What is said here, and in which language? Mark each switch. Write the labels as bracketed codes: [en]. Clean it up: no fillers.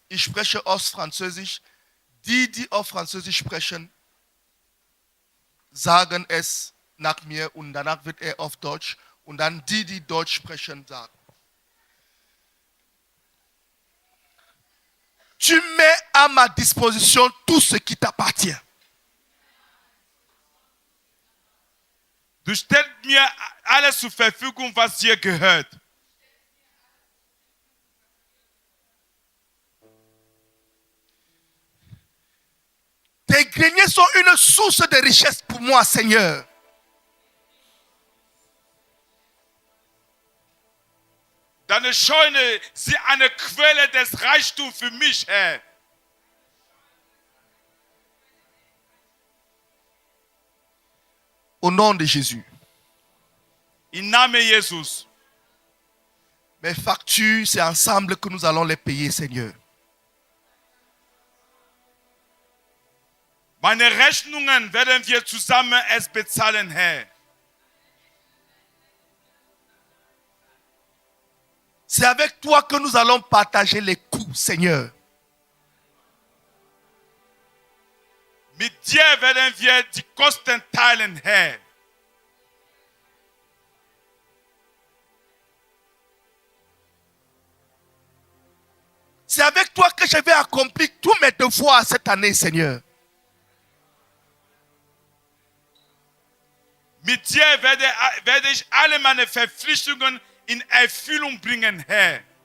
[de] Ich spreche auf Französisch. Die auf Französisch sprechen, sagen es nach mir und danach wird er auf Deutsch und dann die Deutsch sprechen, sagen. [fr] Tu mets à ma disposition tout ce qui t'appartient. [de] Du stellst mir alles zur Verfügung, was dir gehört. [fr] Tes greniers sont une source de richesse pour moi, Seigneur. [de] Deine Scheune ist eine Quelle des Reichtums für mich, Herr. [fr] Au nom de Jésus. [de] Im Namen Jesus. [fr] Mes factures, c'est ensemble que nous allons les payer, Seigneur. [de] Meine Rechnungen werden wir zusammen es bezahlen, Herr. [fr] C'est avec toi que nous allons partager les coûts, Seigneur. [de] Mit dir werden wir die Kosten teilen, Herr. [fr] C'est avec toi que je vais accomplir tous mes devoirs cette année, Seigneur. [de] Mit dir werde ich alle meine Verpflichtungen in Erfüllung bringen, Herr.